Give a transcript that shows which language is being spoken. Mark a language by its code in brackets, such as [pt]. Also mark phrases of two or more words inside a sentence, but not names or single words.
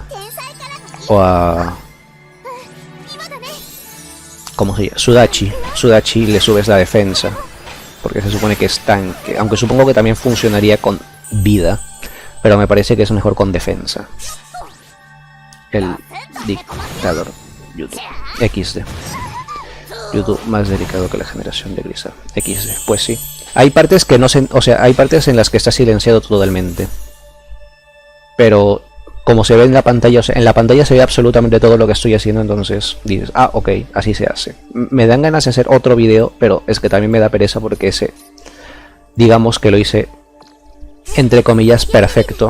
[es] O a... ¿cómo se llama? Sudachi. Sudachi le subes la defensa, porque se supone que es tanque. Aunque supongo que también funcionaría con vida, pero me parece que es mejor con defensa. El dictador YouTube. XD. YouTube más delicado que la generación de Grisa. XD. Pues sí. Hay partes que no se... o sea, hay partes en las que está silenciado totalmente. Pero como se ve en la pantalla, o sea, en la pantalla se ve absolutamente todo lo que estoy haciendo, entonces dices, ah, ok, así se hace. Me dan ganas de hacer otro video, pero es que también me da pereza porque ese, digamos que lo hice, entre comillas, perfecto.